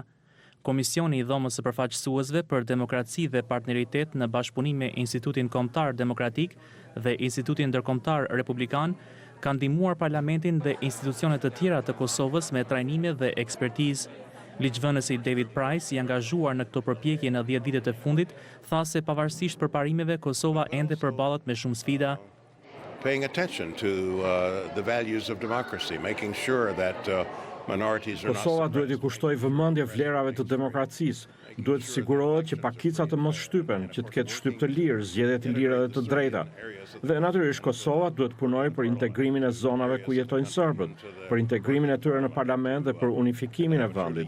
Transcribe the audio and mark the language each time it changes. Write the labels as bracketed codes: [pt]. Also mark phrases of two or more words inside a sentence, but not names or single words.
[sq] Komisioni i Dhomës së Përfaqësuesve për Demokraci dhe Partneritet në bashkëpunim me Institutin Kombëtar Demokratik dhe Institutin Ndërkombëtar Republikan ka ndihmuar parlamentin dhe institucionet të tjera të Kosovës me trajnime dhe ekspertizë. Ligjvënësi David Price, i angazhuar në këto përpjekje në 10 vitet e fundit, tha se pavarësisht përparimeve, Kosova ende përballet me shumë sfida. [en] Paying attention to the values of democracy, making sure that minorities are not [sq] Kosova duhet i kushtoj vëmendje vlerave të demokracisë, duhet të sigurohet që pakicat të mos shtypen, që të ketë shtyp të lirë, zgjedhje të lira dhe të drejta. Dhe natyrisht Kosova duhet punojë për integrimin e zonave ku jetojnë serbët, për integrimin e tyre në parlament dhe për unifikimin e vendit.